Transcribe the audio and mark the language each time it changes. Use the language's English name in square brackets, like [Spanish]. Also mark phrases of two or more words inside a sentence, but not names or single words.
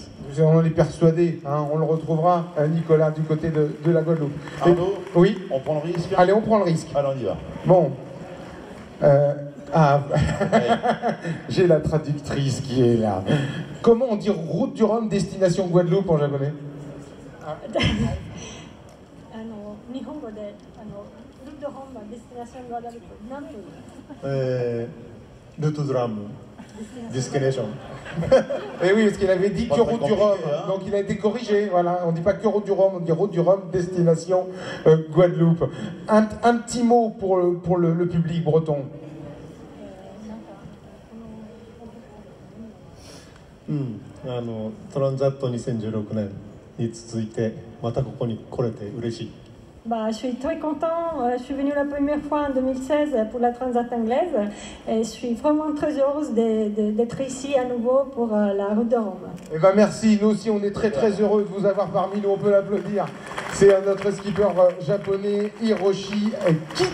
[French] On en est persuadé, hein, on le retrouvera, Nicolas, du côté de la Guadeloupe. Arnaud, oui, on prend le risque? Allez, on prend le risque. Alors on y va. Bon. J'ai la traductrice qui est là. Comment on dit route du Rhum, destination Guadeloupe en japonais? [Japanese] 日本語でルートホームはデスティネーションガダルプ何という [French] ルートドラム Destination. Et oui, parce qu'il avait dit que route du Rhum, hein. Donc il a été corrigé, voilà, on dit pas que route du Rhum, on dit route du Rhum, destination Guadeloupe. Un petit mot pour le public breton. [Japanese] トランザット2016年に続いてまたここに来れて嬉しい。 [French] Je suis très content, je suis venue la première fois en 2016 pour la Transat anglaise et je suis vraiment très heureuse d'être ici à nouveau pour la route de Rome. Eh ben merci, nous aussi on est très heureux de vous avoir parmi nous, on peut l'applaudir. C'est notre skipper japonais Hiroshi Kitada.